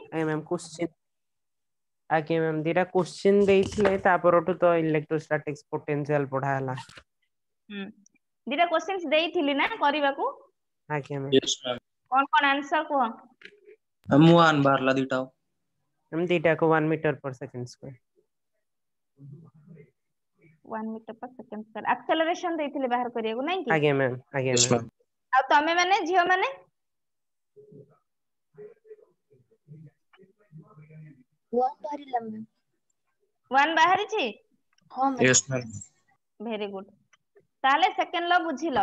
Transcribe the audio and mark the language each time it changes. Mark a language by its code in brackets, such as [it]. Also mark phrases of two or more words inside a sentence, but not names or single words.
[or] ଆଜ୍ଞା ମ୍ୟାମ୍ କୋଶ୍ଚିନ୍, ଆଜ୍ଞା ମ୍ୟାମ୍ ଦିଟା କୋଶ୍ଚିନ୍ ଦେଇଥିଲେ, ତା ପରଠୁ ତ [en] electrostatics potential [or] ପଢା ହେଲା। ହୁଁ, ଦିଟା କୋଶ୍ଚିନ୍ସ ଦେଇଥିଲି ନା କରିବାକୁ? ଆଜ୍ଞା ମ୍ୟାମ୍। [en] Yes, ma'am. [or] କଣ ଆନ୍ସର କୁହ? ମୁଁ ଆନ୍ ବାହାରିଲା ଦିଟା। [en] ଦିଟାକୁ 1 ମିଟର per second square। 1 ମିଟର per second square। [or] ଆକ୍ସେଲରେସନ ଦେଇଥିଲେ ବାହାର କରିବାକୁ, ନାଇଁ କି? ଆଜ୍ଞା ମ୍ୟାମ୍। ଆଜ୍ଞା [en] Yes, ମ୍ୟାମ୍। ma'am. [or] ଆଉ ତମେ ମାନେ ଝିଅ ମାନେ? 1 ବାହାରିଲା ମ୍ୟାମ୍। 1 ବାହାରିଛି? ହଁ ମ୍ୟାମ୍। [en] Yes, ma'am. very good. [or] ତାହେଲେ [en] second law [or] ବୁଝିଲ,